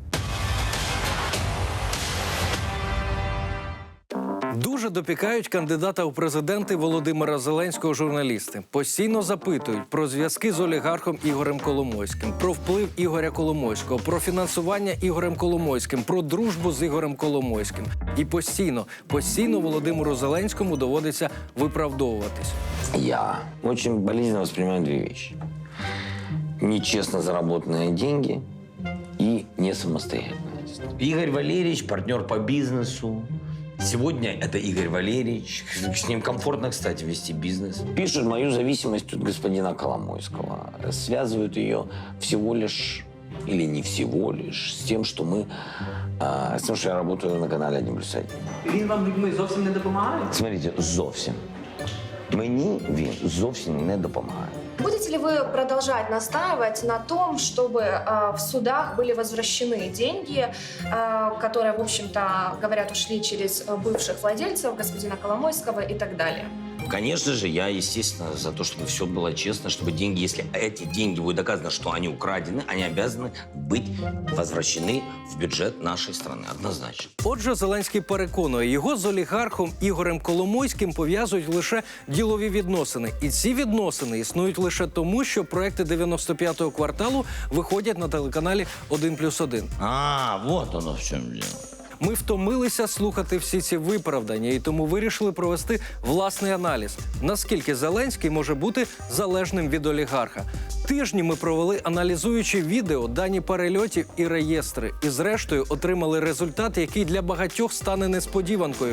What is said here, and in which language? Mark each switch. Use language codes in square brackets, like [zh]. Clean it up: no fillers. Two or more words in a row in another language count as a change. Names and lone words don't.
[uk] Дуже допікають кандидата у президенти Володимира Зеленського журналісти. Постійно запитують про зв'язки з олігархом Ігорем Коломойським, про вплив Ігоря Коломойського, про фінансування Ігорем Коломойським, про дружбу з Ігорем Коломойським. І постійно Володимиру Зеленському доводиться виправдовуватись. [ru] Я очень болезненно воспринимаю две вещи. Нечестно заработанные деньги и несамостоятельность. Игорь Валерьевич – партнер по бизнесу. Сегодня это Игорь Валерьевич. С ним комфортно, кстати, вести бизнес. Пишут мою зависимость от господина Коломойского. Связывают ее всего лишь, или не всего лишь, с тем, что с тем, что я работаю на канале 1+1. [uk] Він вам людьми зовсім не допомагає? [ru] Смотрите, зовсім. [uk] Мені він зовсім не допомагає. [ru] Будете ли вы продолжать настаивать на том, чтобы в судах были возвращены деньги, которые, в общем-то, говорят, ушли через бывших владельцев, господина Коломойского и так далее? Конечно же, я, естественно, за то, чтобы все было честно, чтобы деньги, если эти деньги будет доказано, что они украдены, они обязаны быть возвращены в бюджет нашей страны, однозначно. [uk] Отже, Зеленський переконує, його з олігархом Ігорем Коломойським пов'язують лише ділові відносини. І ці відносини існують лише тому, що проекти 95-го кварталу виходять на телеканалі 1+1. [ru] Вот оно [uk] в чому діло. Ми втомилися слухати всі ці виправдання і тому вирішили провести власний аналіз, наскільки Зеленський може бути залежним від олігарха. Тижні ми провели, аналізуючи відео, дані перельотів і реєстри. І зрештою отримали результат, який для багатьох стане несподіванкою.